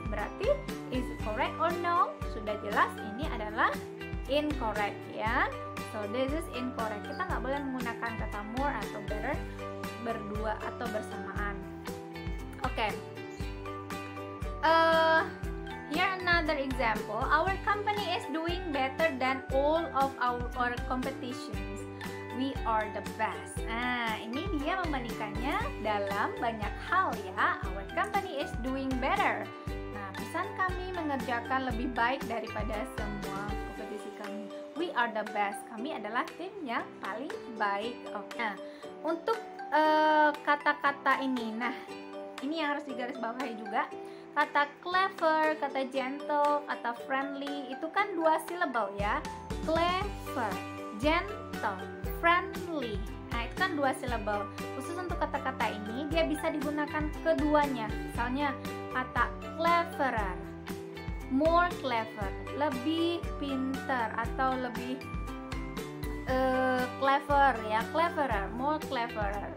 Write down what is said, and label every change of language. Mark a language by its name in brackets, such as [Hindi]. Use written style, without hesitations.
[Indonesian] Berarti [English] is it correct or no? [Indonesian] Sudah jelas ini adalah incorrect ya. [English] So this is incorrect. [Indonesian] Kita nggak boleh menggunakan kata more atau better berdua atau bersamaan. Oke. [English] Here another example. Our company is doing better than all of our competitions. We are the best. [Indonesian] Nah, ini dia membandingkannya dalam banyak hal ya. [English] Our company is doing better. [Indonesian] Nah, pesan kami mengerjakan lebih baik daripada semua kompetisi kami. [English] We are the best. [Indonesian] Kami adalah tim yang paling baik. Oke. Nah, untuk kata-kata ini, nah ini yang harus digarisbawahi juga. Kata clever, kata gentle, kata friendly itu kan dua syllable ya. [English] Clever, gentle, friendly. [Indonesian] Nah, itu kan dua syllable. Khusus untuk kata-kata ini dia bisa digunakan keduanya. Misalnya kata cleverer, more clever, lebih pintar atau lebih clever ya, cleverer, more cleverer.